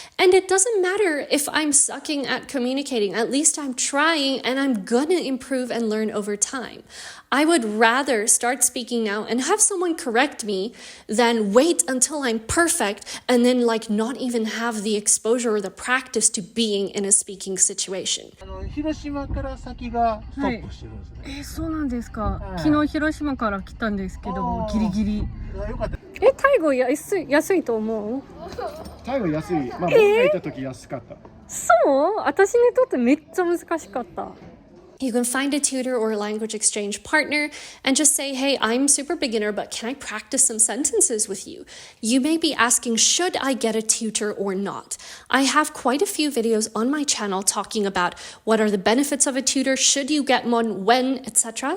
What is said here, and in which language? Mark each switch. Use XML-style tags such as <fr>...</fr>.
<en>And it doesn't matter if I'm sucking at communicating, at least I'm trying and I'm gonna improve and learn over time. I would rather start speaking now and have someone correct me than wait until I'm perfect and then not even have the exposure or the practice to being in a speaking situation.</en> <ja>広島から先がストップしてるんですね。そうなんですか。昨日広島から来たんですけど、ギリギリ。よかった。タイ語安いと思う？タイ語安い。まあ僕が行った時安かった。そう？私にとってめっちゃ難しかった。</ja> <en>You can find a tutor or a language exchange partner and just say, hey, I'm super beginner, but can I practice some sentences with you? You may be asking, should I get a tutor or not? I have quite a few videos on my channel talking about what are the benefits of a tutor, should you get one, when, etc.</en>